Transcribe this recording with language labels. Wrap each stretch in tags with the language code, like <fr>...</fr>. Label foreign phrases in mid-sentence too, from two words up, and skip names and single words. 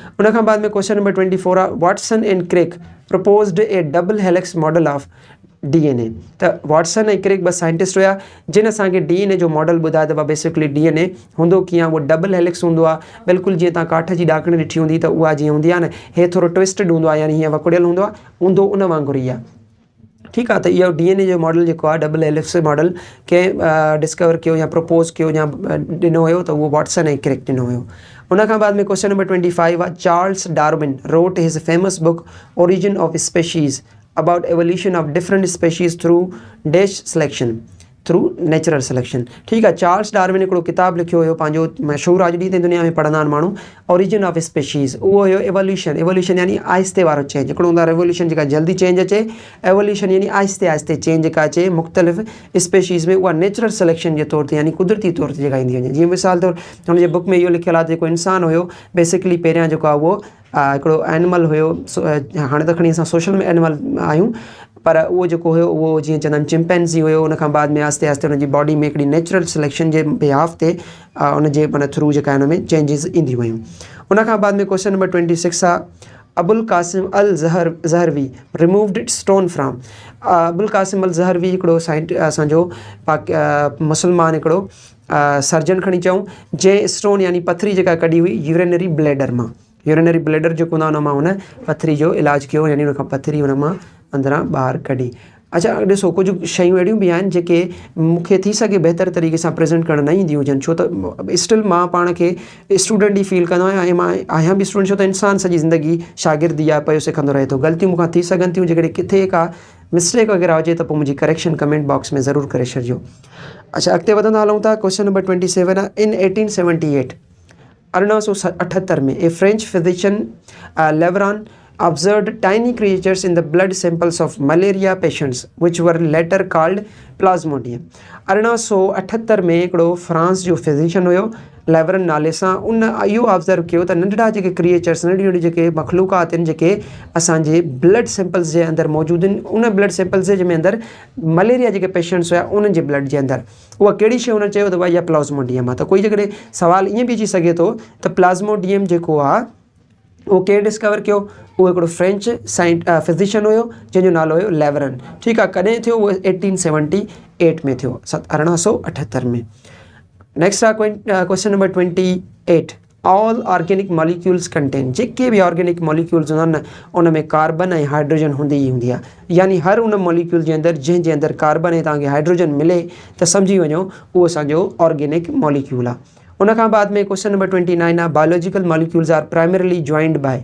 <sd>उन खां बाद में</sd> <en>question number 24 आहे Watson and Crick proposed a double helix model of DNA.</en> <sd>त वॉटसन ऐं क्रिक ॿ साइंटिस्ट हुया जिन असांखे DNA जो मॉडल ॿुधायो त बेसिकली DNA हूंदो कीअं, उहो</sd> <en>double helix</en> <sd>हूंदो आहे, बिल्कुलु जीअं तव्हां काठ जी ॾाकणी ॾिठी हूंदी त उहा जीअं हूंदी आहे न, हे थोरो ट्विस्टेड हूंदो आहे, यानी हीअं वकुड़ियल हूंदो उन वांगुरु ई आहे, ठीकु आहे। त इहो DNA जो मॉडल जेको आहे</sd> <en>double helix model</en> <sd>कंहिं डिस्कवर कयो या प्रपोज़ कयो या ॾिनो हुयो, त उहो वॉटसन ऐं क्रिक ॾिनो हुयो। उन खां बाद में</sd> <en>question number 25 आहे Charles Darwin wrote his famous book Origin of Species about evolution of different species through dash selection through natural selection,</en> <sd>ठीकु आहे। चार्ल्स डार्विन हिकिड़ो किताबु लिखियो हुयो पंहिंजो मशहूरु अॼु ॾींहं ताईं दुनिया में पढ़ंदा आहिनि माण्हू, ओरिजिन ऑफ स्पेशीज़। उहो हुयो एवोल्यूशन यानी आहिस्ते वारो चेंज। हिकिड़ो हूंदो आहे रेवोल्यूशन जेका जल्दी चेंज अचे, एवोल्यूशन यानी आहिस्ते आहिस्ते चेंज जेका अचे मुख़्तलिफ़ स्पेशीज़ में, उहा</sd> <en>natural selection</en> <sd>जे तौर ते यानी कुदरती तौर ते जेका ईंदी वञे। जीअं मिसाल तौरु हुनजे बुक में इहो लिखियलु आहे त जेको इंसानु हुयो बेसिकली पहिरियां जेको आहे उहो हिकिड़ो एनिमल हुयो, हाणे त खणी असां सोशल में एनिमल आहियूं, पर उहो जेको हुयो उहो जीअं चवंदा आहिनि चिंपैंज़ी हुयो। उन खां बाद में आहिस्ते आहिस्ते हुनजी बॉडी में हिकिड़ी</sd> <en>natural selection</en> <sd>जे बिहाफ ते उनजे माना थ्रू जेका हुन में चेंजिस ईंदियूं हुयूं। उन खां बाद में</sd> <en>question number 26</en> <sd>आहे अबुल कासिम अल ज़हरवी</sd> <en>removed stone from.</en> <sd>अबुल कासिम अल ज़हरवी हिकिड़ो असांजो मुस्लमान हिकिड़ो सर्जन खणी चऊं, जंहिं स्टोन यानी पथरी जेका कढी हुई</sd> <en>urinary bladder</en> <sd>मां।</sd> <en>urinary bladder</en> <sd>जेको हूंदो आहे उन मां हुन पथरी जो इलाजु कयो, यानी हुन खां पथरी हुन मां अंदरां ॿाहिरि कढी। अच्छा, ॾिसो कुझु शयूं अहिड़ियूं बि आहिनि जेके मूंखे थी सघे बहितर तरीक़े सां प्रेज़ेंट करणु न ईंदियूं हुजनि, छो त स्टिल मां पाण खे स्टूडेंट ई फील कंदो आहियां ऐं मां आहियां बि स्टूडेंट, छो त इंसानु सॼी ज़िंदगी शागिर्दी आहे, पियो सिखंदो रहे थो। ग़लतियूं मूंखां थी सघनि थियूं, जेकॾहिं किथे का मिस्टेक वग़ैरह हुजे त पोइ मुंहिंजी करेक्शन</sd> <en>comment box</en> <sd>में ज़रूरु करे छॾिजो। अच्छा, अॻिते वधंदा हलूं था।</sd> <en>question number 27 आहे in 1878 1978 में a French physician Laveran observed tiny creatures in the blood samples of malaria patients which were later called plasmodium।</en> <sd>1878 में हिकिड़ो फ्रांस जो फिजिशियन हुयो लेवरन नाले सां, उन इहो ऑब्ज़र्व कयो त नंढड़ा जेके क्रिएचर्स, नंढियूं नंढियूं जेके मखलूक़ात आहिनि जेके असांजे</sd> <en>blood samples</en> <sd>जे अंदरि मौजूदु आहिनि, उन</sd> <en>blood samples</en> <sd>जे जंहिंमें अंदरि मलेरिया जेके पेशेंट्स हुया उन्हनि जे ब्लड जे अंदरि उहा कहिड़ी शइ हुन चयो त भई इहा प्लाज़्मोडियम आहे। त कोई जेकॾहिं सवाल ईअं बि अची सघे थो त प्लाज़्मोडियम जेको आहे उहो केरु डिस्कवर कयो? उहो हिकिड़ो</sd> <en>French physician</en> <sd>हुयो जंहिंजो नालो हुयो लेवरन। ठीकु आहे, कॾहिं थियो? उहो 1878 में थियो, 1878 में।</sd> <en>next आहे question number 28। all organic molecules contain,</en> <sd>जेके बि</sd> <en>organic molecules</en> <sd>हूंदा आहिनि न उन में कार्बन ऐं हाइड्रोजन हूंदी ई हूंदी आहे। यानी हर उन मॉलिक्यूल जे अंदरि जंहिंजे अंदरि कार्बन ऐं तव्हांखे हाइड्रोजन मिले त सम्झी वञो उहो असांजो</sd> <en>organic molecule</en> <sd>आहे। उन खां बाद में</sd> <en>question number 29 आहे biological molecules are primarily joined by.</en>